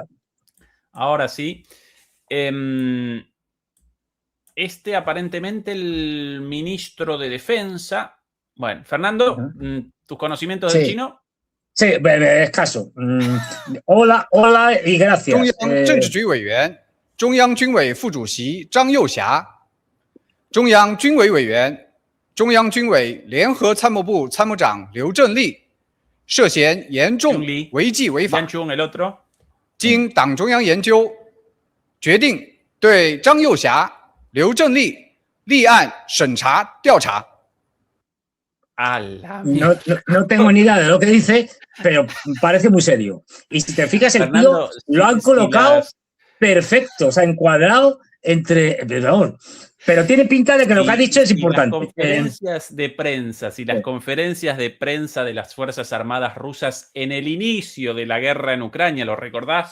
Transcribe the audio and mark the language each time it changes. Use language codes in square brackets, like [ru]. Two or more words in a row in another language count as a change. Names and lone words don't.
[es] Ahora sí. Aparentemente el ministro de Defensa. Bueno, Fernando, ¿tus conocimientos del chino? Sí, escaso. Hola y gracias. [zh] 中央军委副主席张又侠，中央军委委员、中央军委联合参谋部参谋长刘振立涉嫌严重违纪违法，经党中央研究，决定对张又侠、刘振立立案审查调查。 [es] No tengo ni idea de lo que dice, pero parece muy serio. Y si te fijas, el tío lo han colocado perfecto, o sea, encuadrado entre... Pero tiene pinta de que lo que ha dicho es importante. Las conferencias de prensa, las conferencias de prensa de las Fuerzas Armadas rusas en el inicio de la guerra en Ucrania, ¿lo recordás?